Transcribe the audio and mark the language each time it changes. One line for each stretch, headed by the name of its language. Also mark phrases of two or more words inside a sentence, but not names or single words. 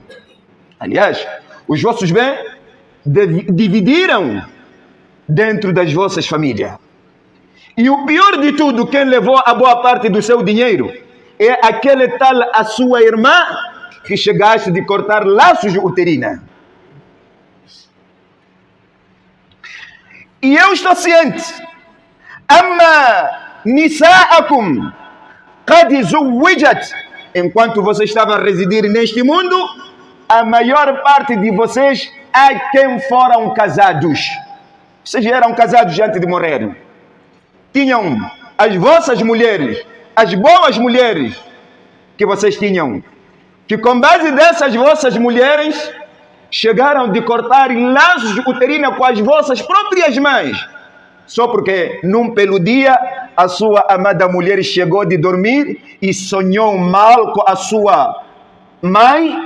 Portuguese: Aliás, os vossos bens dividiram dentro das vossas famílias. E o pior de tudo, quem levou a boa parte do seu dinheiro é aquele tal a sua irmã que chegaste de cortar laços uterinos. E eu estou ciente.
Arabic: أما نساؤكم قد زوجت.
Portuguese: Enquanto vocês estavam a residir neste mundo, a maior parte de vocês há quem foram casados. Vocês eram casados antes de morrer. Tinham as vossas mulheres, as boas mulheres que vocês tinham, que com base dessas vossas mulheres chegaram de cortar laços uterinos com as vossas próprias mães, só porque num belo dia a sua amada mulher chegou de dormir e sonhou mal com a sua mãe.